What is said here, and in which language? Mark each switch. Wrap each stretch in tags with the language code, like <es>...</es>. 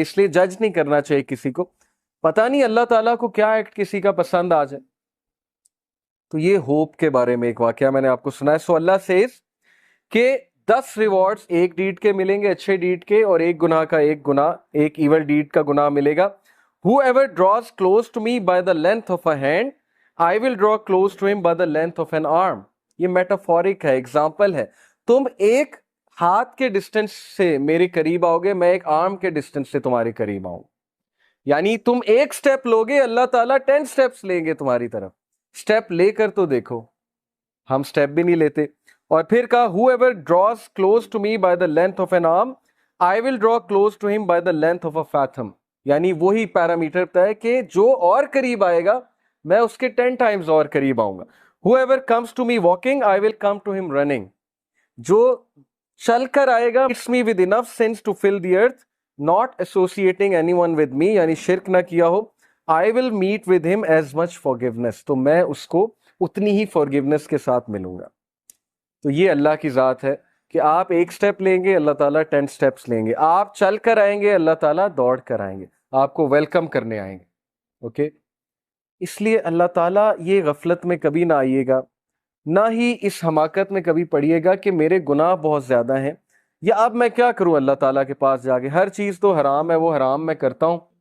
<ur>اس لیے جج نہیں کرنا چاہیے کسی کو، پتہ نہیں اللہ تعالیٰ کو کیا ایکٹ کسی کا پسند آ جائے. تو یہ ہوپ کے بارے میں ایک واقعہ میں نے آپ کو سنا ہے.</ur> <en>so Allah says</en> <ur>کہ 10 ریوارڈز ایک ڈیڈ کے ملیں گے، اچھے ڈیڈ کے، اور ایک گناہ کا ایک ایول ڈیڈ کا گناہ ملے گا.</ur> <en>Whoever draws close to me by the length of a hand, I will draw close to him by the length of an arm.</en> <ur>یہ میٹافورک ہے، ایگزامپل ہے. تم ایک ہاتھ کے ڈسٹینس سے میرے قریب آؤ گے، میں ایک آرم کے ڈسٹینس سے تمہارے قریب آؤں. یعنی تم ایک سٹیپ لوگے، اللہ تعالیٰ 10 سٹیپس لیں گے تمہاری طرف. سٹیپ لے کر تو دیکھو، ہم سٹیپ بھی نہیں لیتے. اور پھر کہا</ur> <en>whoever draws close to me by the length of an arm, I will draw close to him by the length of a fathom.</en> <ur>یعنی وہی پیرامیٹر بتا ہے کہ جو اور قریب آئے گا میں اس کے 10 ٹائمز اور قریب آؤں گا.</ur> <en>whoever comes to me walking, I will come to him running.</en> <ur>جو چل کر آئے گا</ur> <en>it's me with enough sins to fill the earth, not associating anyone with me,</en> <ur>یعنی شرک نہ کیا ہو.</ur> <en>I will meet with him as much forgiveness.</en> <ur>تو میں اس کو اتنی ہی forgiveness کے ساتھ ملوں گا. تو یہ اللہ کی ذات ہے کہ آپ ایک سٹیپ لیں گے، اللہ تعالیٰ 10 سٹیپس لیں گے. آپ چل کر آئیں گے، اللہ تعالیٰ دوڑ کر آئیں گے، آپ کو ویلکم کرنے آئیں گے. اوکے، اس لیے اللہ تعالیٰ یہ غفلت میں کبھی نہ آئیے گا، نہ ہی اس حماقت میں کبھی پڑیے گا کہ میرے گناہ بہت زیادہ ہیں، یا اب میں کیا کروں اللہ تعالیٰ کے پاس جا کے، ہر چیز تو حرام ہے، وہ حرام میں کرتا ہوں.</ur>